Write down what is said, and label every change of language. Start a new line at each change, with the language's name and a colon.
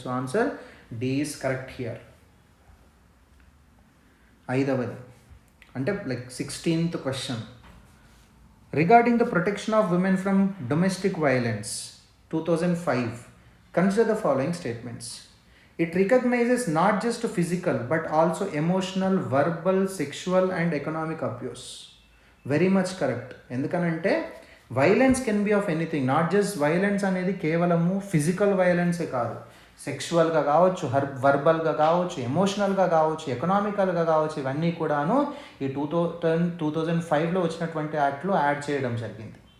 English: So answer D is correct here.
Telugu: 5వది అంటే
English: Like 16th question, regarding the protection of women from domestic violence 2005, consider the following statements. It recognizes not just physical but also emotional, verbal, sexual and economic abuse. Very much correct.
Telugu: ఎందుకనంటే
English: violence can be of anything, not just
Telugu: violence అనేది కేవలము physical వైలెన్సే కాదు, సెక్షువల్గా కావచ్చు, వర్బల్గా కావచ్చు, ఎమోషనల్గా కావచ్చు, ఎకనామికల్గా కావచ్చు, ఇవన్నీ కూడాను ఈ 2005లో వచ్చినటువంటి యాక్ట్లో యాడ్ చేయడం జరిగింది.